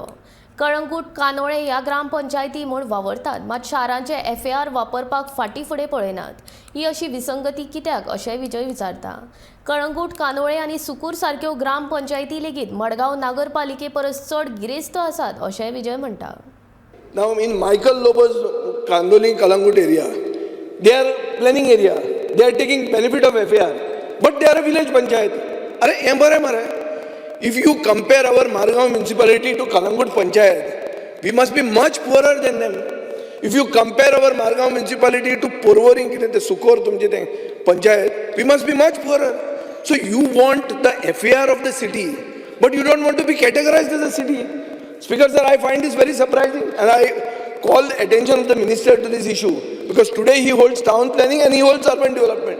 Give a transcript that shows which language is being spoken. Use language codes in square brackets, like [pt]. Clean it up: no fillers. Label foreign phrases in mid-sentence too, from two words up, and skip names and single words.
[kok] कळंगूट कानोळे ह्या ग्रामपंचायती म्हूण वावरतात, मात शारांचे FAR वापरपाक फाटीं फुडें पळयनात. ही अशी विसंगती कित्याक अशेंय विजय विचारता. कळंगूट कानोळे आनी सुकूर सारक्यो ग्रामपंचायती लेगीत मडगांव नगरपालिके परस चड गिरेस्त आसात अशेंय विजय म्हणटा. [en] Now in Michael Lopez Kandoli Kalangut area, they are planning area. They are taking benefit of FAR, but they are a village panchayat. [kok] अरे ये बरे मरे. [en] If you compare our Margaon municipality to Kalangut panchayat, we must be much poorer than them. If you compare our Margaon municipality to Porvorim [kok] कितें ते सुकोर तुमचे ते [en] panchayat, we must be much poorer. So you want the FAR of the city, but you don't want to be categorized as a city. Speaker sir, I find this very surprising, and I call the attention of the minister to this issue, because today he holds town planning and he holds urban development.